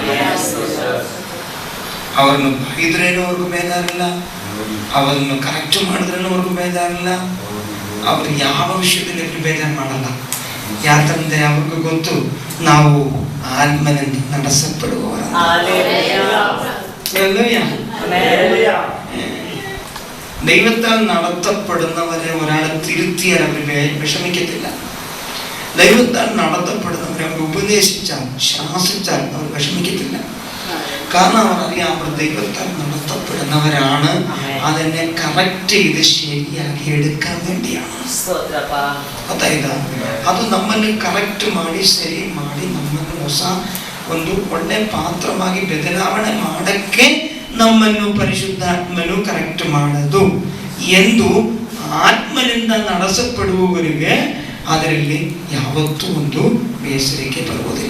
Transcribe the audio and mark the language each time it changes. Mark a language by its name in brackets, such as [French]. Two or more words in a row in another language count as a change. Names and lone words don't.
[Kannada] ಅವರನ್ನು ಬೈದ್ರೇನೂ ಅವ್ರಿಗೂ ಬೇಜಾರಿಲ್ಲ, ಅವರನ್ನು ಕರೆಕ್ಟ್ ಮಾಡಿದ್ರೇನೂ ಅವ್ರಿಗೂ ಬೇಜಾರಿಲ್ಲ, ಅವರು ಯಾವ ವಿಷಯದಲ್ಲಿ ಅವರು ಬೇಜಾರು ಮಾಡಲ್ಲ. ಯಾಕಂದ್ರೆ ಅವ್ರಿಗೂ ಗೊತ್ತು ನಾವು ಆತ್ಮನಿಂದ ನಡೆಸಲ್ಪಡುವವರ. [Malayalam] ദൈവത്താൽ നടത്തപ്പെടുന്നവരെ ഒരാൾ തിരുത്തിയാൽ അവർ വിഷമിക്കത്തില്ല. ദൈവത്താൽ നടത്തപ്പെടുന്നവരെ അവർ ഉപദേശിച്ചാൽ, ശാസിച്ചാൽ അവർ വിഷമിക്കത്തില്ല. കാരണം അവർ അറിയാം അവർ ദൈവത്താൽ നടത്തപ്പെടുന്നവരാണ്. അതെന്നെ കറക്റ്റ് ചെയ്ത് ശരിയാക്കി എടുക്കാൻ വേണ്ടിയാണ്. [Kannada] ಗೊತ್ತಾಯ್ತಾ? ಅದು ನಮ್ಮನ್ನು ಕರೆಕ್ಟ್ ಮಾಡಿ ಸರಿ ಮಾಡಿ ನಮ್ಮನ್ನು ಹೊಸ ಒಂದು ಒಳ್ಳೆ ಪಾತ್ರವಾಗಿ ಬದಲಾವಣೆ ಮಾಡಕ್ಕೆ ನಮ್ಮನ್ನು ಪರಿಶುದ್ಧಾತ್ಮನು ಕರೆಕ್ಟ್ ಮಾಡೋದು ಎಂದು ಆತ್ಮನಿಂದ ನಡೆಸಲ್ಪಡುವವರಿಗೆ ಅದರಲ್ಲಿ ಯಾವತ್ತೂ ಒಂದು ಬೇಸರಿಕೆ ಬರುವುದಿಲ್ಲ.